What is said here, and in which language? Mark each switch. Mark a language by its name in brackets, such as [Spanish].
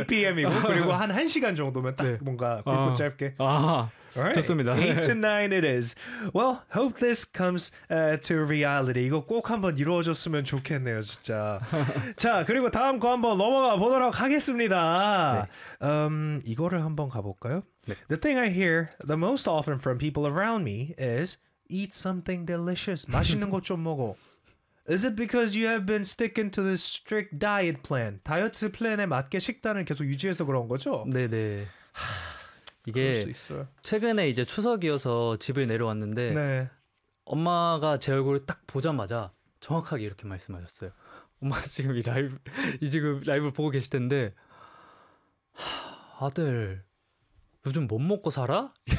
[Korean] 8 p.m.이고 그리고 한 시간 정도면 딱 네. 뭔가 굵고 짧게. 아. Alright, 좋습니다. [English] 8 to 9 it is. Well, hope this comes to reality. [Korean] 이거 꼭 한번 이루어졌으면 좋겠네요, 진짜. 자, 그리고 다음 거 한번 넘어가 보도록 하겠습니다. 네. 이거를 한번 가볼까요? 네. [English] The thing I hear the most often from people around me is eat something delicious. [Korean] 맛있는 거 좀 먹어. [English] Is it because you have been sticking to this strict diet plan? [Korean] 다이어트 플랜에 맞게 식단을 계속 유지해서 그런 거죠? 네. 이게 최근에 이제 추석이어서 집을 내려왔는데 네. 엄마가 제 얼굴을 딱 보자마자 정확하게 이렇게 말씀하셨어요. 엄마 지금 이 라이브 보고 계실 텐데 아들 요즘 뭐 먹고 살아?